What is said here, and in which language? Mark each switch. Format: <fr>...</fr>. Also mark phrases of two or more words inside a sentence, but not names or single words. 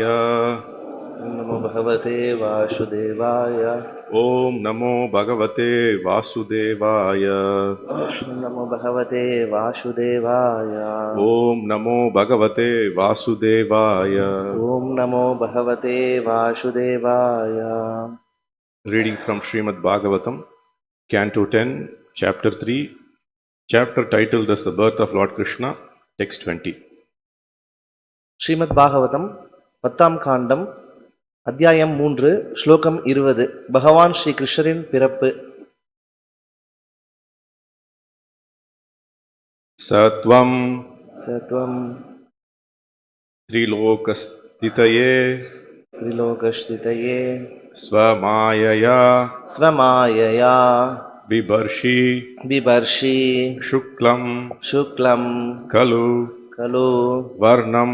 <sa>नमो भगवते वासुदेवाय। ओम नमो भगवते वासुदेवाय। नमो भगवते वासुदेवाय। ओम नमो भगवते वासुदेवाय। ओम नमो भगवते वासुदेवाय।</sa> <en>Reading from Srimad Bhagavatam, Canto 10, Chapter 3, Chapter titled as The Birth of Lord Krishna, Text 20.</en> <ta>ஸ்ரீமத் பாகவதம் 10ஆம் காண்டம் அத்தியாயம் 3 ஸ்லோகம் 20. பகவான் ஸ்ரீ கிருஷ்ணரின் பிறப்பு.</ta> <sa>சத்வம் சத்வம் त्रिलोकस्थितये त्रिलोकस्थितये स्वमायया स्वमायया बिभर्षि बिभर्षि शुक्लं शुक्लं खलु खलु वर्णं</sa>